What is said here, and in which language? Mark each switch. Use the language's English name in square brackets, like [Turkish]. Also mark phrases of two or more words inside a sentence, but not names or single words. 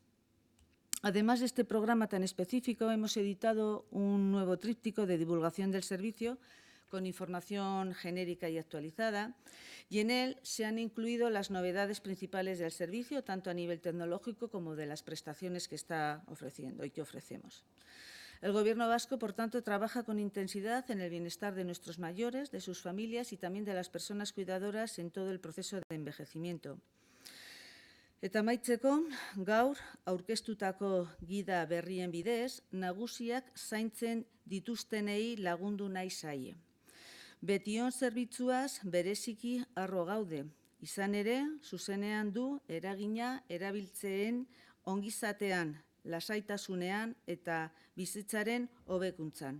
[Spanish] Además de este programa tan específico, hemos editado un nuevo tríptico de divulgación del servicio con información genérica y actualizada, y en él se han incluido las novedades principales del servicio, tanto a nivel tecnológico como de las prestaciones que está ofreciendo y que ofrecemos. El Gobierno vasco, por tanto, trabaja con intensidad en el bienestar de nuestros mayores, de sus familias y también de las personas cuidadoras en todo el proceso de envejecimiento. [Basque] Eta amaitzeko, gaur aurkeztutako gida berrien bidez, nagusiak zaintzen dituztenei lagundu nahi zaie. Betion zerbitzuaz bereziki harro gaude, izan ere, zuzenean du eragina erabiltzeen ongizatean, lasaitasunean eta bizitzaren hobekuntzan.